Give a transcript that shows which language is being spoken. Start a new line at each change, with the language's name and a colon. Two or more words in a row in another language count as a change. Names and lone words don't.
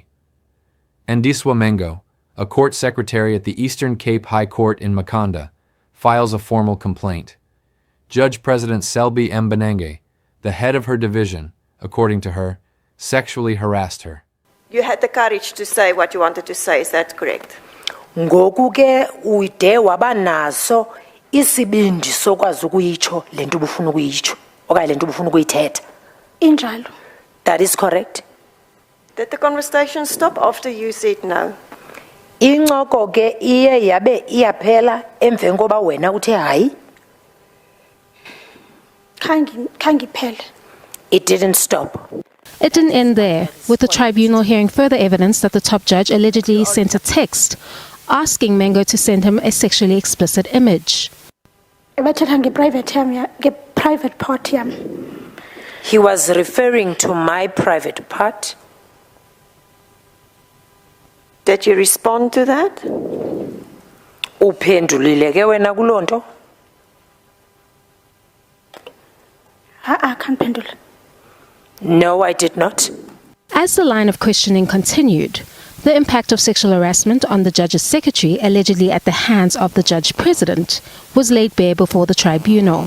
English: Ndiswa Mengo, a court secretary at the Eastern Cape High Court in Makhanda, files a formal complaint. Judge President Selby Mbenenge, the head of her division, according to her, sexually harassed her. You had the courage to say what you wanted to say, is that correct?
Xhosa: Ngoku ke ude wabanaso isibindi sokwazi ukuyitsho lento ubufuna ukuyitsho okanye lento ubufuna ukuyithetha. Injalo.
English: That is correct. Did the conversation stop after you said no?
Xhosa: Incoko ke iye yabe iyaphela emveni koba wena uthe hayi. Khange phele.
English: It didn't stop. It didn't end there, with the tribunal hearing further evidence that the top judge allegedly sent a text asking Mbenenge to send him a sexually explicit image. Private part. He was referring to my private part. Did you respond to that?
Xhosa: Uphendulile ke wena kuloo nto?
English: No, I did not. As the line of questioning continued, the impact of sexual harassment on the judge's secretary, allegedly at the hands of the judge president, was laid bare before the tribunal.